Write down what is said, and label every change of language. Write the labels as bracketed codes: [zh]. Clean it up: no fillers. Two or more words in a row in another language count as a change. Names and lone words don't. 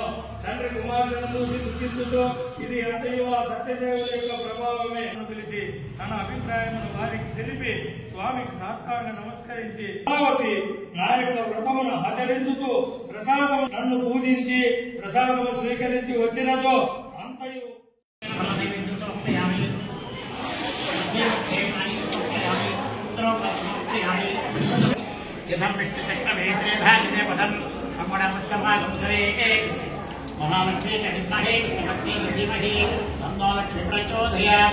[te] తండ్రి కుమారులను చూసి దుఃఖించుతూ ఇది ఎంతయో ఆ సత్యదేవుని యొక్క ప్రభావమే పిలిచి తన అభిప్రాయమును వారికి తెలిపి స్వామికి సాష్టాంగ నమస్కరించి నా యొక్క వ్రతమును ఆచరించుతూ ప్రసాదము నన్ను పూజించి ప్రసాదము స్వీకరించి వచ్చినదో అంతయు [sa] यथं विष्णुचक्रवेत्रेधानिदे पदं ब्रह्मणमुत्सवागंसरे महालक्ष्मी च विद्महे विष्णुपत्नी च धीमहि तन्नो लक्ष्मी प्रचोदयात्।